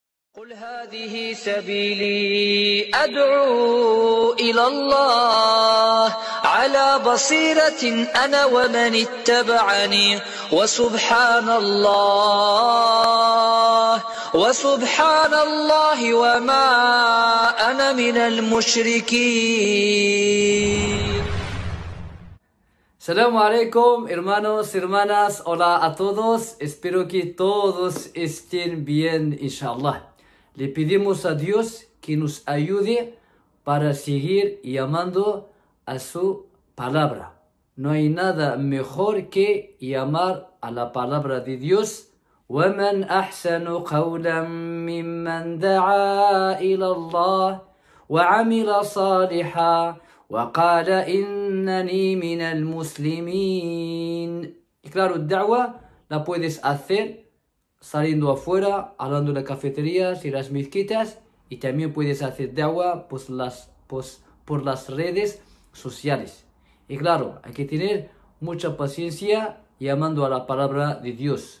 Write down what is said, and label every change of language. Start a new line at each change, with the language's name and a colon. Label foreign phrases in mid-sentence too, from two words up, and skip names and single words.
Arabic: قل هذه سبيلي أدعو إلى الله على بصيرة أنا ومن اتبعني وسبحان الله وما أنا من المشركين. السلام عليكم,
Spanish: hermanos, hermanas, hola a todos, espero que todos estén bien,
Arabic: إن شاء الله.
Spanish: Le pedimos a Dios que nos ayude para seguir llamando a su palabra. No hay nada mejor que llamar a la palabra de Dios.
Arabic: وَمَنْ أَحْسَنُ قَوْلًا مِّمَّنْ دَعَا إِلَى اللَّهِ وَعَمِلَ صَالِحًا وقال إنني من المسلمين.
Spanish: Y claro, da'wa la puedes hacer saliendo afuera, hablando en las cafeterías y las mezquitas, y también puedes hacer da'wa por las redes sociales. Y claro, hay que tener mucha paciencia llamando a la palabra de Dios.